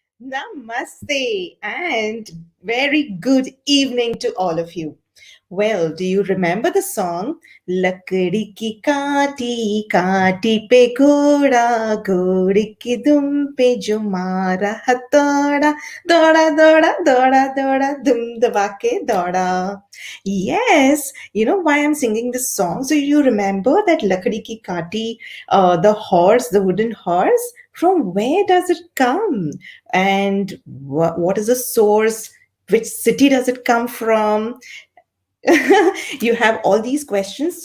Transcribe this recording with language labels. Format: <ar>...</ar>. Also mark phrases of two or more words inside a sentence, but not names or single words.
<en>Namaste and very good evening to all of you. Well, do you remember the song?</en> <hi>लकड़ी की काठी काठी पे घोड़ा घोड़ी की दुम पे जो मारा हथौड़ा दौड़ा दौड़ा दौड़ा दौड़ा दुम दबाके दौड़ा.</hi> <en>Yes, you know why I'm singing this song? So you remember that</en> <hi>लकड़ी की काठी,</hi> <en>the horse, the wooden horse? From where does it come? And what is the source? Which city does it come from? You have all these questions.</en>